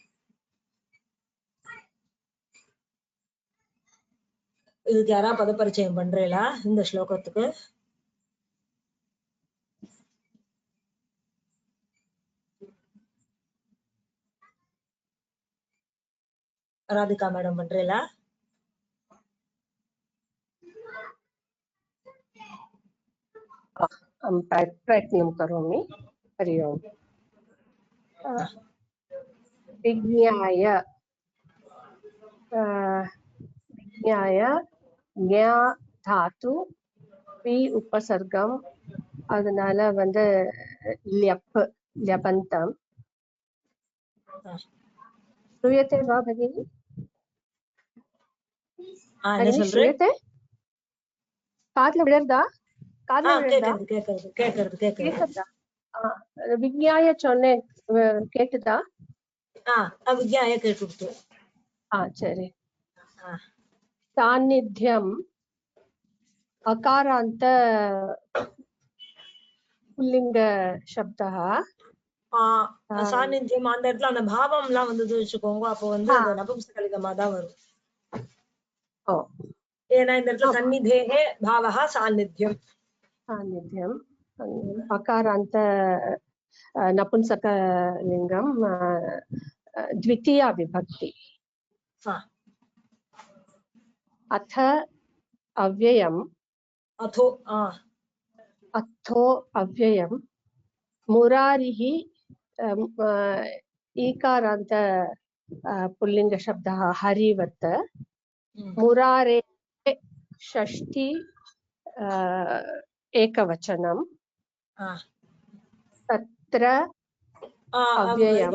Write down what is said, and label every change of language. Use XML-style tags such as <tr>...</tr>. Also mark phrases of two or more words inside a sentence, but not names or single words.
<ta>இதுக்கு யாரா பதப்பரிச்சயம் பண்றீங்களா இந்த ஸ்லோகத்துக்கு? ராதிகா மேடம் பண்றீங்களா?</ta> <sa>प्रयत्नं करोमि. हरि ओम्. विज्ञाय विज्ञाय ज्ञा धातु पि उपसर्गम</sa> <ta>அதனால வந்து</ta> <sa>ல்யபந்தம். श्रूयते वा भगिनी? श्रूयते?</sa> <ta>காதுல விழறதா? கேக்குதா? விஜ்ஞாய சொன்னேன், கேட்டுதா? விஜ்ஞாய கேட்டு. சரி.</ta> <sa>सान्निध्यम् अकारान्त पुल्लिङ्ग शब्दः.</sa> <ta>சாநித்தியம் அந்த இடத்துல அந்த பாவம் எல்லாம் வந்து வச்சுக்கோங்க, அப்போ வந்து நபும்சகலிங்கமா தான் வரும். ஏன்னா இந்த இடத்துல</ta> <sa>सन्निधेः भावः सान्निध्यम्. सान्निध्यम् अकारान्त नपुंसकलिङ्गं द्वितीया विभक्ति. अथ अव्ययम् अथो अथो अव्ययम् मुरारिः ईकारान्त पुल्लिङ्गशब्दः हरिवत् मुरारे षष्ठी एकवचनं तत्र अव्ययम्</sa>